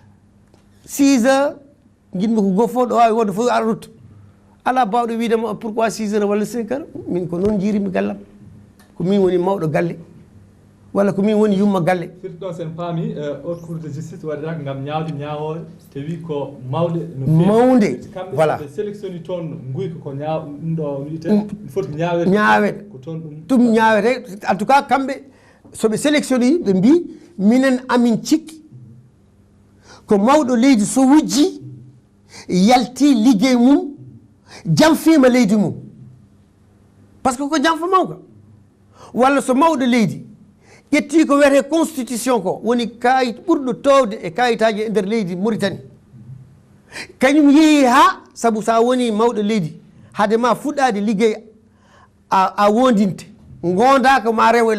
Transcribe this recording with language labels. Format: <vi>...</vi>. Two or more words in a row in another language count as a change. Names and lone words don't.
<ff>6 heures jinmi ko goffo ɗo wawi wonde fof ara rutta ala bawɗo widema pourquoi 6 heures walla 5 heures min ko noon jirimi gallam ko min woni mawɗo galle walla ko min woni yumma galle firti ɗo sen paami</ff> <fr>haute cour de justice</fr> <ff>waɗiraka gam ñawde ñawoɓe te wi ko mawɗe no mawde voilà kamɓe sélectionné toon guyka ko ñaw ɗum ɗo wiite foti ñawede ñawede ko toon ɗum ñawete</ff> <fr>en tout cas</fr> <ff>kamɓe soɓe sélectionné ɓe mbi minen amin cikki ko mawɗo leydi so wujji yalti liggey mum jamfima leydi mum</ff> <fr>par ce que</fr> <ff>ko jamfa mawka walla so mawɗo leydi ƴetti ko wiyete constitution ko woni kayit ɓurɗo towde e kayitaji e nder leydi Mauritanie kañum yeehi ha saabu sa woni mawɗo leydi haade ma fuɗɗade liggey a wondinte gondaka ma rewo e</ff>